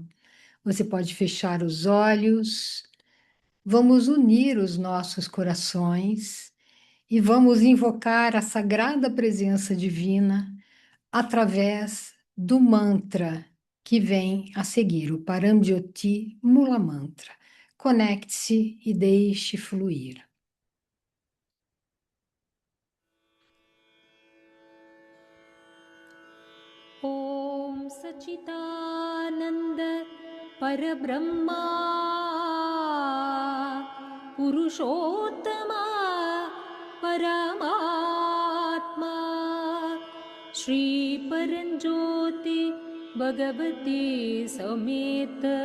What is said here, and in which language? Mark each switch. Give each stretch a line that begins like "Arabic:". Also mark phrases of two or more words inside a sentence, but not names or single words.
Portuguese: Você pode fechar os olhos, vamos unir os nossos corações e vamos invocar a sagrada presença divina através do mantra que vem a seguir, o Paramjyoti Mula Mantra. Conecte-se e deixe fluir.
Sanskrit: ॐ सच्चिदानन्द परब्रह्मा पुरुषोत्तमा परमात्मा श्रीपरञ्ज्योति भगवती समेत